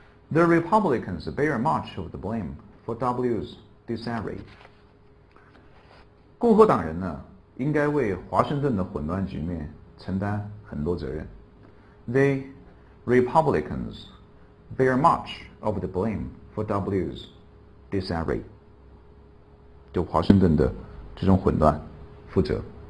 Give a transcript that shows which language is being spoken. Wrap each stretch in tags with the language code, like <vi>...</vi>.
<en>The Republicans bear much of the blame for W's disarray.</en> <zh>共和党人呢，应该为华盛顿的混乱局面承担很多责任。</zh> <en>The Republicans bear much of the blame for W's disarray.</en> <zh>就华盛顿的这种混乱负责。</zh>